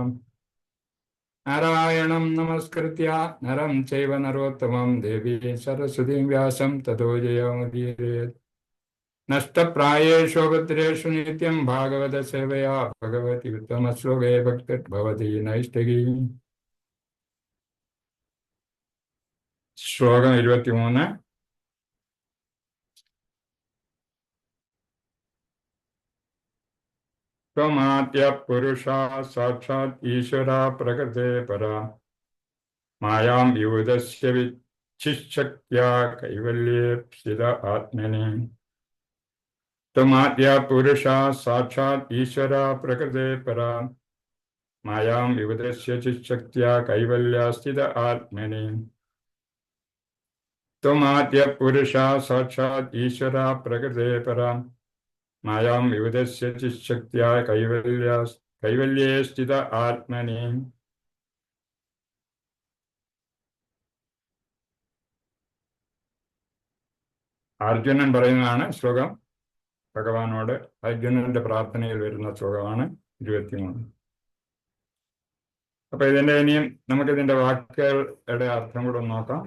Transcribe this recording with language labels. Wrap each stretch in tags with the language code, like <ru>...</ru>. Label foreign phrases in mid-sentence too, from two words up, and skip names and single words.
<sa>നാരായണം നമസ്കൃത്യ നരം ചൈവ നരോത്തമം ദേവീം സരസ്വതീം വ്യാസം തതോ ജയമുദീരയേത്. നഷ്ടപ്രായേഷു ഭദ്രേഷു നിത്യം ഭാഗവത സേവയാ ഭഗവതി ഉത്തമശ്ലോകേ ഭക്തിർഭവതി നൈഷ്ഠികീ.</sa> <ml>ശ്ലോകം 23.</ml> <sa>त्वमाद्य पुरुषा साक्षात् ईश्वरा प्रकृते परा मायां विबुधस्य विच्छिष्यक्त्या कैवल्येप्सित आत्मनि. त्वमाद्य पुरुषा साक्षात् ईश्वरा प्रकृते परा मायां विबुधस्य चिच्छक्त्या कैवल्यास्थित आत्मनि. त्वमाद्य पुरुषा साक्षात् ईश्वरा प्रकृते परा मायां विबुधस्य चिच्छक्त्या कैवल्ये स्थित आत्मनि.</sa> <ml>അർജുനൻ പറയുന്നതാണ് ശ്ലോകം. ഭഗവാനോട് അർജുനന്റെ പ്രാർത്ഥനയിൽ വരുന്ന ശ്ലോകമാണ് 23. അപ്പൊ ഇതിന്റെ ഇനിയും നമുക്കിതിന്റെ വാക്കുകളുടെ അർത്ഥം കൂടെ നോക്കാം.</ml>